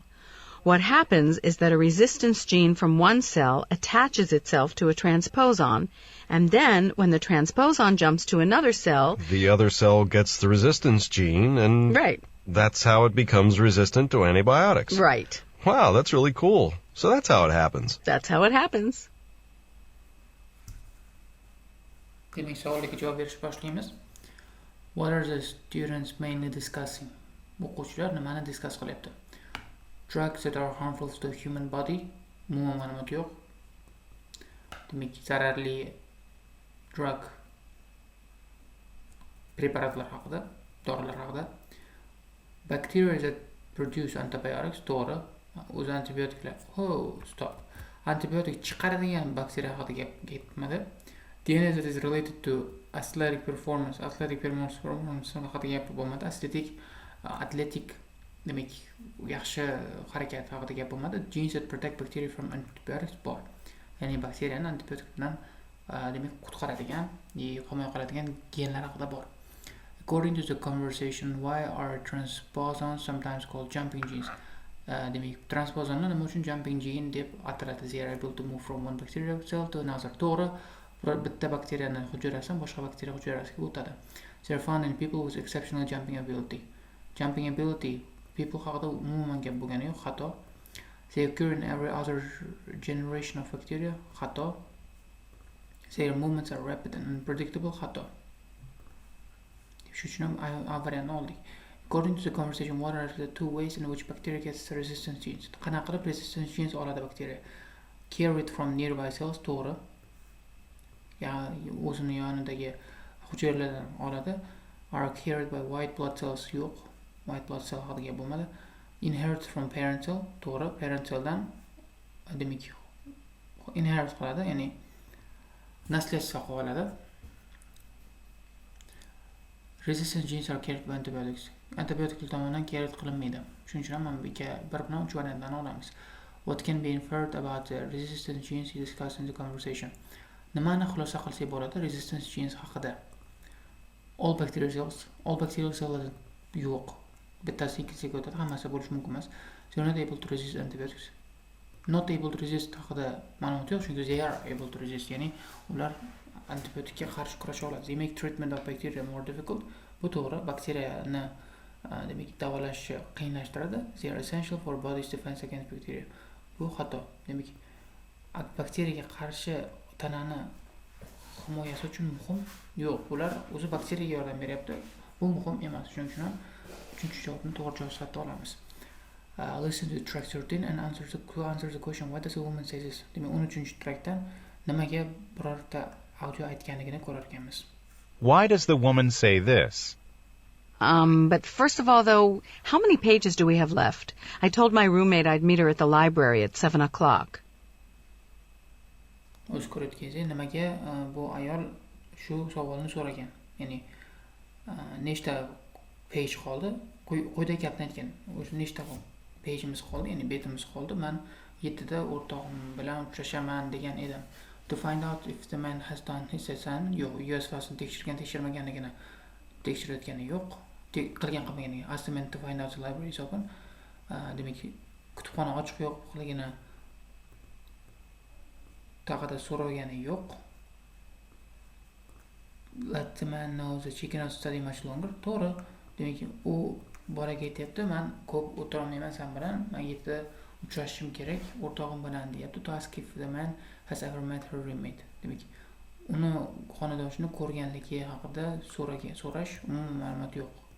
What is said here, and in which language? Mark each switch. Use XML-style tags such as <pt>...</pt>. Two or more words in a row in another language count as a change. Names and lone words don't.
<en>What happens is that a resistance gene from one cell attaches itself to a transposon, and then when the transposon jumps to another cell... The other cell gets the resistance gene, and... Right. That's how it becomes resistant to antibiotics. Right. Wow, that's really cool. So that's how it happens. That's how it happens.</en> <uz>Demek savoliga javob berishni boshlaymiz.</uz> <en>What are the students mainly discussing?</en> <uz>O'quvchilar nimani discuss qilyapti?</uz> <en>Drugs that are harmful to the human body.</en> <uz>Umuman ma'lumot yo'q. Demak, zararli drug preparatlar haqida, dorilar haqida.</uz> <en>Bacteria that produce antibiotics,</en> <uz>to'g'ri. O'zi antibiotiklar. Stop. Antibiotik chiqaradigan bakteriya haqida gap ketmadi.</uz> <en>DNA that is related to athletic performance</en> <uz>haqida gap bo'lmadi. Atletik demak yaxshi harakat haqida gap bo'lmadi.</uz> <en>Genes that protect bacteria from antibiotics bor.</en> <uz>Ya'ni bakteriyani antibiotik bilan demak qutqaradigan, himoya qiladigan genlar haqida bor.</uz> <en>According to the conversation, why are transposons sometimes called jumping genes?</en> <uz>Demak, transposonni nima uchun</uz> <en>jumping gene</en> <uz>deb ataladi?</uz> <en>They are able to move from one bacterial cell to another.</en> <uz>To'g'ri, bitta bakteriyani hujayrasidan boshqa bakteriya hujayrasiga o'tadi.</uz> <en>They are found in people with exceptional jumping ability. Jumping ability, people</en> <uz>haqida umuman gap bo'lgani yo'q, xato.</uz> <en>They occur in every other generation of bacteria, xato. Their movements are rapid and unpredictable,</en> <uz>xato. Shu uchun ham avariyanni oldik.</uz> <en>According to the conversation, what are the two ways in which bacteria gets the resistance genes?</en> <uz>Qanaqa qilib</uz> <en>resistance genes</en> <uz>oladi bakteriya?</uz> <en>Carried from nearby cells,</en> <uz>to'g'ri. O'zini yonidagi hujayralardan oladi.</uz> <en>Are carried by white blood cells, yo'q. White blood cell</en> <uz>haqida gap bo'lmadi.</uz> <en>Inherit from parent cell,</en> <uz>to'g'ri.</uz> <en>Parent celldan</en> <uz>demak inherit qiladi, ya'ni nasliyasiga qoladi.</uz> <en>Resistant genes are carried by antibiotics.</en> <uz>Antibiotiklar tomonidan carried qilinmaydi. Shuning uchun ham bir bilan uch variantdan olamiz.</uz> <en>What can be inferred about the resistance genes he discussed in the conversation?</en> <uz>Nimani xulosa qilsak bo'ladi</uz> <en>resistance genes</en> <uz>haqida?</uz> <en>All bacterial cells yo'q.</en> <uz>Bittasi ikkisiga o'tadi, hammasi bo'lishi mumkin emas.</uz> <en>They are not able to resist antibiotics. Not able to resist</en> <uz>haqida ma'lumot yo'q, chunki</uz> <en>they are able to resist,</en> <uz>ya'ni ular antibiotikka qarshi kurasha oladi.</uz> <en>They make treatment of bacteria more difficult.</en> <uz>Bu to'g'ri, bakteriyani demak davolashni qiyinlashtiradi.</uz> <en>They are essential for body's defense against bacteria.</en> <uz>Bu xato. Demak, bakteriyaga qarshi tanani himoyasi uchun muhim. Yo'q, ular o'zi bakteriyaga yordam beryapti. Bu muhim emas. Shuning uchun 3-javobni to'g'ri javob sifatida olamiz.</uz> <en>Listen to track 13 and answer the question, why does a woman say this?</en> <uz>Demak, 13-trackdan nimaga birorta audio aytganligini ko'rar ekanmiz.</uz> <en>Why does the woman say this? But first of all, though, how many pages do we have left? I told my roommate I'd meet her at the library at 7 o'clock.</en> <uz>O'z ko'rayotganingizdek, nimaga bu ayol shu savolni so'ragan? Ya'ni nechta page qoldi? Quyidagi gapni aytgan. O'zi nechta pageimiz qoldi, ya'ni betimiz qoldi. Men 7 da o'rtog'im bilan uchrashaman degan edim.</uz> <en>To find out if the man has done his assignment,</en> <uz>yo'q, USFasini tekshirmaganligini tekshirayotgani yo'q. Qilmaganligini.</uz> <en>Assignment to find out the library is open.</en> <uz>Demak, kutubxona ochiq yo'qligini taqada so'ragani yo'q.</uz> <en>Let the man know that she cannot study much longer.</en> <uz>To'g'ri. Demak, u bolaga aytayapti, men ko'p o'tira olmayman sen bilan. Men 7 uchrashishim kerak o'rtog'im bilan deyapti.</uz> <en>To ask if the man has ever met her roommate.</en> <uz>Demak, uni xonadoshini ko'rganligi haqida so'rash umuman ma'lumot yo'q.</uz>